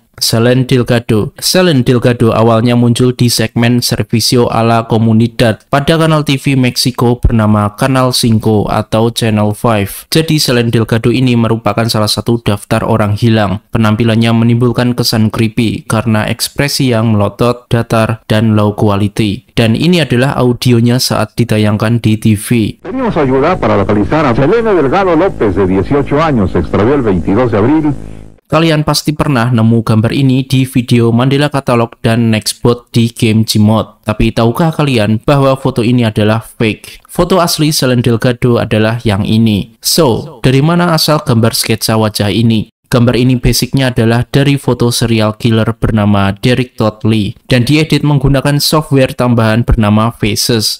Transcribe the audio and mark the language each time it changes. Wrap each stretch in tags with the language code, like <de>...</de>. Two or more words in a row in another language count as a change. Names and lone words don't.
<id>Selen Delgado awalnya muncul di segmen Servicio a la Comunidad pada kanal TV Meksiko bernama Kanal 5 atau Channel 5. Jadi Selen Delgado ini merupakan salah satu daftar orang hilang. Penampilannya menimbulkan kesan creepy karena ekspresi yang melotot, datar, dan</id> <en>low quality.</en> <id>Dan ini adalah audionya saat ditayangkan di TV.</id> <es>Pedimos ayuda para localizar a Selena Delgado López de 18 años, se extravió el 22 de abril.</es> <id>Kalian pasti pernah nemu gambar ini di video Mandela Catalog dan Nextbot di game Gmod. Tapi tahukah kalian bahwa foto ini adalah fake? Foto asli Selen Delgado adalah yang ini. So, dari mana asal gambar sketsa wajah ini? Gambar ini basicnya adalah dari foto</id> <en>serial killer</en> <id>bernama Derek Todd Lee dan diedit menggunakan software tambahan bernama Faces.</id>